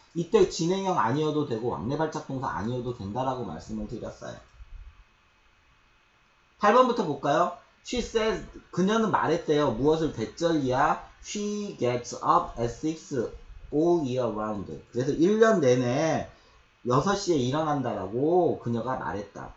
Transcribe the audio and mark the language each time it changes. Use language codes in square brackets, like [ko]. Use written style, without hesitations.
[ko] 이때 진행형 아니어도 되고 왕래발작 동사 아니어도 된다라고 말씀을 드렸어요. 8번부터 볼까요? [en] She says, [ko] 그녀는 말했대요. 무엇을 대절이야? [en] She gets up at 6 all year round. [ko] 그래서 1년 내내 6시에 일어난다라고 그녀가 말했다.